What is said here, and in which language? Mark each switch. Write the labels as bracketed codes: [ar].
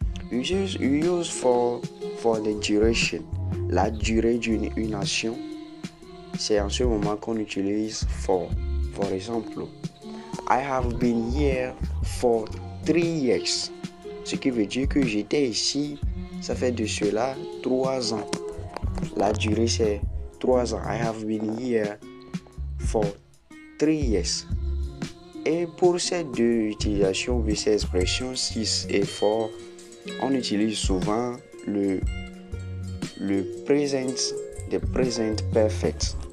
[en] We use for the duration. [fr] La durée d'une action. C'est en ce moment qu'on utilise for. [en] For example, I have been here for 3 years. [fr] Ce qui veut dire que j'étais ici, ça fait de cela 3 ans. La durée c'est 3 ans. [en] I have been here for 3 years. [fr] Et pour ces deux utilisations de ces expressions, since et for, on utilise souvent le present, the present perfect.